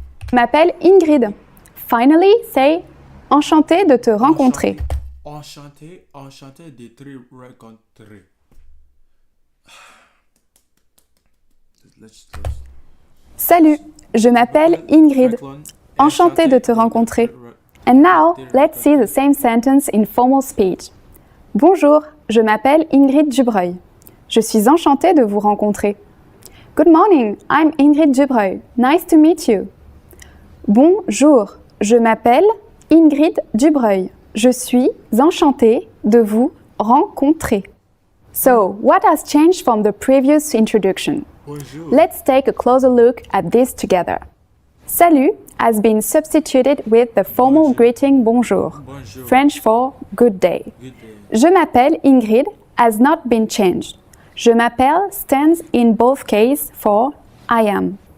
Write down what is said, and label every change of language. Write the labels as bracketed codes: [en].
[fr] Je m'appelle Ingrid. [en] Finally, say [fr] enchanté de te rencontrer. Enchanté de te rencontrer. [en] Let's [fr] Salut, je m'appelle Ingrid. Enchantée de te rencontrer. [en] And now, let's see the same sentence in formal speech. [fr] Bonjour, je m'appelle Ingrid Dubreuil. Je suis enchantée de vous rencontrer. [en] Good morning, I'm Ingrid Dubreuil. Nice to meet you. [fr] Bonjour, je m'appelle Ingrid Dubreuil. Je suis enchantée de vous rencontrer. [en] So, what has changed from the previous introduction? [fr] Bonjour. [en] Let's take a closer look at this together. Salut has been substituted with the formal greeting bonjour, [fr] Bonjour. [en] French for good day. Good day. [fr] Je m'appelle Ingrid [en] has not been changed. Je m'appelle stands in both cases for I am.